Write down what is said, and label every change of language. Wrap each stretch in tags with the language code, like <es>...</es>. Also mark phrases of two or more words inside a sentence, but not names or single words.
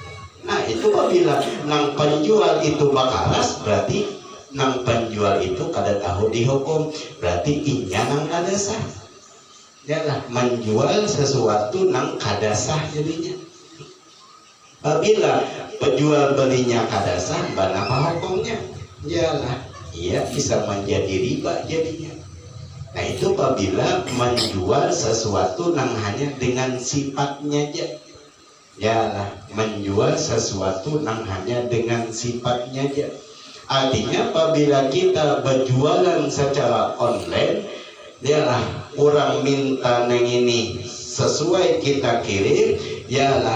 <bjn>Nah itu apabila nang penjual itu bakaras, berarti nang penjual itu kada tahu dihukum, berarti inya nang kada sah. Yalah, menjual sesuatu nang kada sah jadinya.</bjn> <id>Apabila penjual belinya kada sah, apa hukumnya? Yalah, ia bisa menjadi riba jadinya.</id> <bjn>Nah itu apabila menjual sesuatu nang hanya dengan sifatnya aja.</bjn> <id>Ya, menjual sesuatu yang hanya dengan sifatnya aja. Artinya apabila kita berjualan secara online, yalah orang minta neng ini sesuai kita kirim, yalah.</id>